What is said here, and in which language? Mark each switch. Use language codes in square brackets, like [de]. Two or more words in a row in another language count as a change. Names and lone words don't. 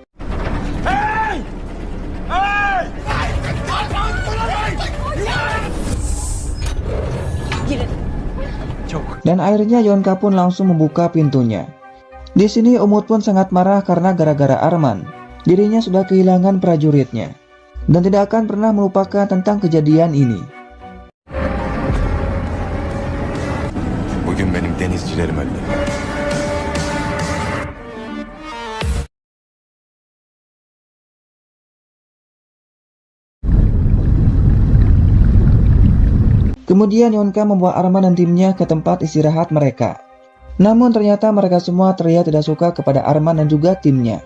[id] Dan akhirnya Yonka pun langsung membuka pintunya. Di sini Umut pun sangat marah karena gara-gara Arman, dirinya sudah kehilangan prajuritnya dan tidak akan pernah melupakan tentang kejadian ini. [tr] Bugün benim denizcilerim öldü. [id] Kemudian Yonka membawa Arman dan timnya ke tempat istirahat mereka. Namun ternyata mereka semua terlihat tidak suka kepada Arman dan juga timnya.